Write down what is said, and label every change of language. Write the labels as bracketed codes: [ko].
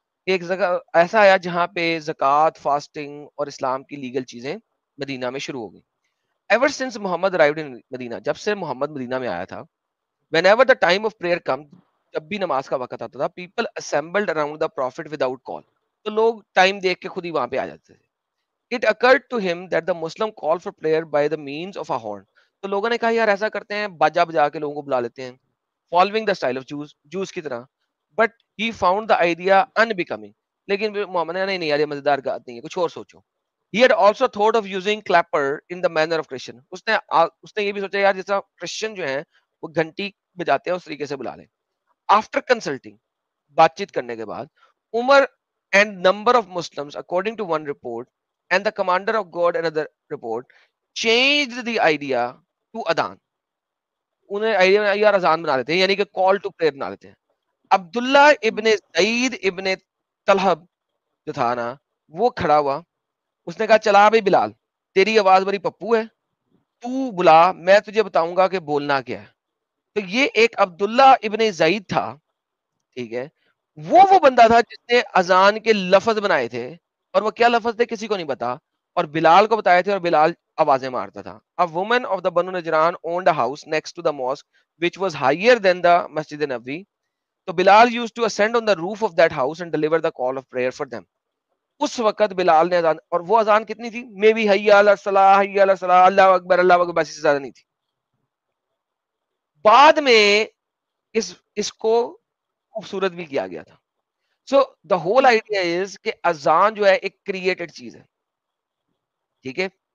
[ur] ایک جگہ ایسا آیا جہاں پہ زکوٰۃ, فاسٹنگ اور اسلام کی لیگل چیزیں مدینہ میں شروع ہو گئی. [en] Ever since Muhammad arrived in Medina, [ur] جب سے محمد مدینہ میں آیا تھا, [en] whenever the time of prayer comes, [ur] جب بھی نماز کا وقت آتا تھا, [en] people assembled around the prophet without call. [ur] تو لوگ ٹائم دیکھ کے خود ہی وہاں پہ آ جاتے تھے. [en] It occurred to him that the Muslim call for prayer by the means of a horn. [ur] تو لوگوں نے کہا یار ایسا کرتے ہیں, باجا بجا کے لوگوں کو بلا لیتے ہیں, [en] following the style of Jews [ur] کی طرح. [en] But he found the idea unbecoming. [ur] لیکن محمد نے نہیں یار یہ مزیدار بات نہیں ہے, کچھ اور سوچو. [en] He had also thought of using clapper in the manner of Christian. [ur] اس نے یہ بھی سوچا یار جیسا کرسچن جو ہیں وہ گھنٹی بجاتے ہیں اس طریقے سے بلا لیں. [en] After consulting, [ur] بات چیت کرنے کے بعد, [en] Umar and number of Muslims, according to one report, and the commander of God another report, changed the idea to adhan. [ur] انہیں آئیڈیا یار اذان بنا لیتے ہیں, یعنی کہ [en] call to prayer [ur] بنا لیتے ہیں. عبداللہ ابن زید ابن طلحب جو تھا نا, وہ کھڑا ہوا, اس نے کہا چلا بھائی بلال, تیری آواز بڑی پپو ہے, تو بلا, میں تجھے بتاؤں گا کہ بولنا کیا ہے. تو یہ ایک عبداللہ ابن زید تھا, ٹھیک ہے, وہ بندہ تھا جس نے اذان کے لفظ بنائے تھے, اور وہ کیا لفظ تھے کسی کو نہیں پتا, اور بلال کو بتائے تھے, اور بلال آوازیں مارتا تھا. [en] A woman of the Banu Najran owned a house next to the mosque which was higher than the Masjid Nabawi. So Bilal used to ascend on the roof of that house and deliver the call of prayer for them. [ur] اس وقت بلال نے اذان, اور وہ اذان کتنی تھی, میں بھی [ar] حی علی الصلاۃ, حی علی الصلاۃ, اللہ اکبر [ur] اللہ اکبر, بس اس سے زیادہ نہیں تھی. بعد میں اس کو خوبصورت بھی کیا گیا تھا. [en] so the whole idea is [ur] کہ اذان جو ہے ایک کریٹڈ چیز ہے, ٹھیک ہے.